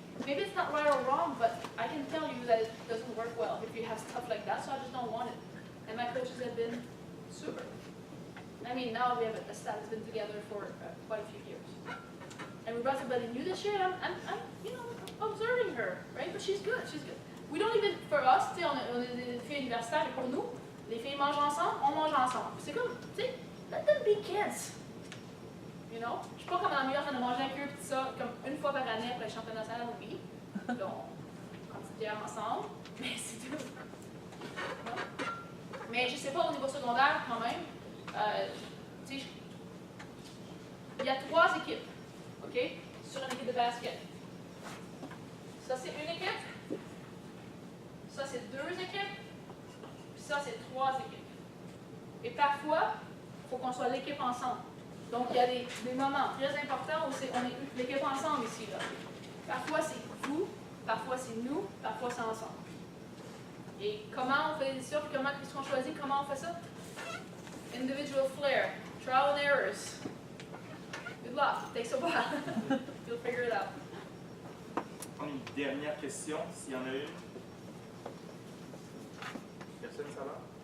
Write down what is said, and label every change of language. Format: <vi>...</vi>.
<en>Maybe it's not right or wrong, but I can tell you that it doesn't work well if you have stuff like that, so I just don't want it. And my coaches have been super. I mean, now we have a staff that's been together for quite a few years. And we brought somebody new this year, and I'm you know, observing her, right? But she's good, she's good. We don't even, for us,</en> <fr>tu sais, on est des filles universitaires, et pour nous, les filles mangent ensemble, on mange ensemble. C'est comme, tu sais,</fr> <en>let them be kids. You know?</en> <fr>Je suis pas comme en New York, on a mangé avec eux, pis ça, comme une fois par année après le championnat national, oui. Là, on prend une petite bière ensemble, mais c'est tout. Non? Mais je sais pas, au niveau secondaire, quand même, tu sais, il y a 3 équipes, OK, sur une équipe de basket. Ça, c'est une équipe. Ça, c'est 2 équipes. Puis ça, c'est 3 équipes. Et parfois, il faut qu'on soit l'équipe ensemble. Donc, il y a des moments très importants où on est l'équipe ensemble ici. Là. Parfois, c'est vous, parfois, c'est nous, parfois, c'est ensemble. Et comment on fait ça, puis comment est-ce qu'on choisit, comment on fait ça?</fr> <en>Individual flair, trial and errors. Good luck, it takes a while. You'll figure it out.</en> <fr>On a une dernière question, s'il y en a une. Personne, ça va?</fr>